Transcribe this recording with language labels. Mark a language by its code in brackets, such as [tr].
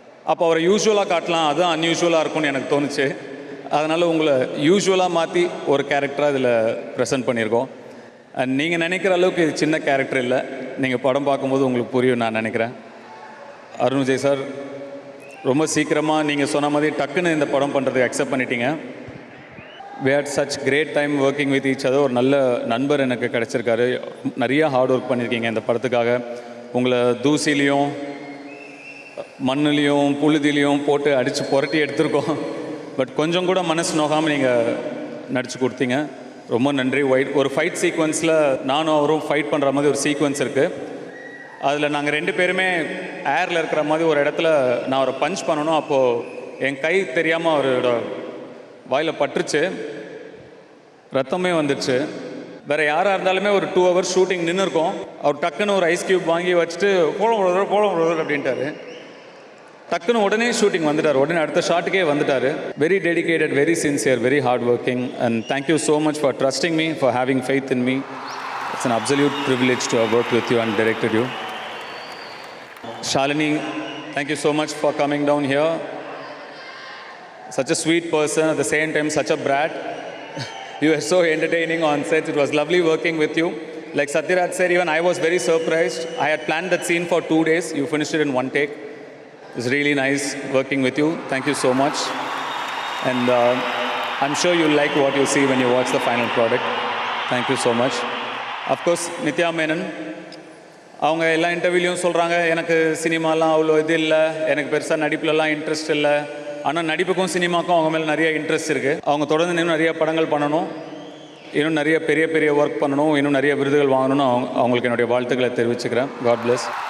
[ta] அப்போ அவரை யூஸ்வலாக காட்டலாம், அதுதான் அன்யூஷுவலாக இருக்கும்னு எனக்கு தோணுச்சு. அதனால் உங்களை யூஸ்வலாக மாற்றி ஒரு கேரக்டராக இதில் ப்ரெசென்ட் பண்ணியிருக்கோம். அண்ட் நீங்கள் நினைக்கிற அளவுக்கு இது சின்ன கேரக்டர் இல்லை. நீங்கள் படம் பார்க்கும்போது உங்களுக்கு புரியும் நான் நினைக்கிறேன். அருண் விஜய் சார், ரொம்ப சீக்கிரமாக நீங்கள் சொன்ன மாதிரி டக்குன்னு இந்த படம் பண்ணுறதுக்கு அக்செப்ட் பண்ணிட்டீங்க. [en] we had such great time working with each other. [ta] ஒரு நல்ல நண்பர் எனக்கு கிடச்சிருக்காரு. நிறையா ஹார்ட் ஒர்க் பண்ணியிருக்கீங்க இந்த படத்துக்காக. உங்களை தூசிலையும் மண்ணுலேயும் புழுதிலையும் போட்டு அடித்து புரட்டி எடுத்திருக்கோம். பட் கொஞ்சம் கூட மனசு நோகாமல் நீங்கள் நடித்து கொடுத்தீங்க. ரொம்ப நன்றி. ஒரு ஃபைட் சீக்வன்ஸில் நானும் அவரும் ஃபைட் பண்ணுற மாதிரி ஒரு சீக்வன்ஸ் இருக்குது. அதில் நாங்கள் ரெண்டு பேருமே ஏரில் இருக்கிற மாதிரி ஒரு இடத்துல நான் அவரை பஞ்ச் பண்ணணும். அப்போது என் கை தெரியாமல் அவரோட வாயில் பட்டுருச்சு, ரத்தமே வந்துடுச்சு. வேறு யாராக இருந்தாலுமே ஒரு 2 hours ஷூட்டிங் நின்று இருக்கோம். அவர் டக்குன்னு ஒரு ஐஸ் க்யூப் வாங்கி வச்சுட்டு போடும் அப்படின்ட்டாரு. டக்குன்னு உடனே ஷூட்டிங் வந்துட்டார். உடனே அடுத்த ஷாட்டுக்கே வந்துட்டார். [en] Very dedicated, very sincere, very hard working. And thank you so much for trusting me, for having faith in me. It's an absolute privilege to have worked with you and directed you. Shalini, thank you so much for coming down here. Such a sweet person, at the same time such a brat. You were so entertaining on set. It was lovely working with you. Like Satyaraj said, even I was very surprised. I had planned that scene for 2 days. You finished it in 1 take. It was really nice working with you. Thank you so much. And I'm sure you'll like what you see when you watch the final product. Thank you so much. [ta] Of course, Nithya Menon, அவங்க எல்லா இன்டர்வியூலையும் சொல்கிறாங்க, எனக்கு சினிமாலாம் அவ்வளோ இது இல்லை, எனக்கு பெருசாக நடிப்புலலாம் interest இல்லை. ஆனால் நடிப்புக்கும் சினிமாக்கும் அவங்க மேலே நிறைய இன்ட்ரெஸ்ட் இருக்குது. அவங்க தொடர்ந்து இன்னும் நிறைய படங்கள் பண்ணணும், இன்னும் நிறைய பெரிய பெரிய ஒர்க் பண்ணணும், இன்னும் நிறைய விருதுகள் வாங்கணும்னு அவங்களுக்கு என்னுடைய வாழ்த்துக்களை தெரிவிச்சுக்கிறேன். [en] God bless.